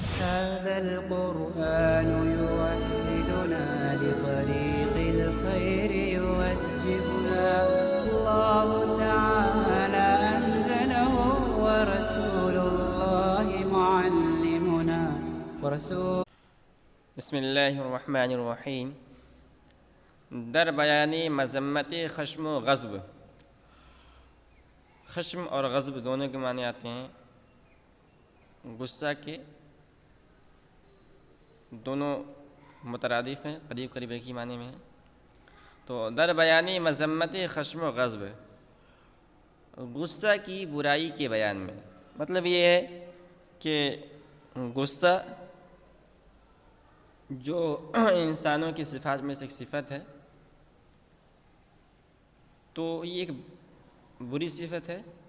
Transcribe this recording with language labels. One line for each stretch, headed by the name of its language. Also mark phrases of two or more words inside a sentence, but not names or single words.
Arabic: هذا القرآن يوحدنا لطريق الخير يوجهنا الله تعالى أنزله ورسول الله معلمنا بسم اللہ الرحمن الرحیم۔
Persian: در بیان مذمت خشم و غضب۔
Urdu: خشم اور غضب دونوں کے معنی آتے ہیں غصہ کے، دونوں مترادف ہیں، قریب قریب ایک ہی معنی میں ہیں۔ تو
Persian: در بیان مذمت خشم و غضب،
Urdu: غصہ کی برائی کے بیان میں مطلب یہ ہے کہ غصہ جو انسانوں کی صفات میں سے ایک صفت ہے، تو یہ ایک بری صفت ہے۔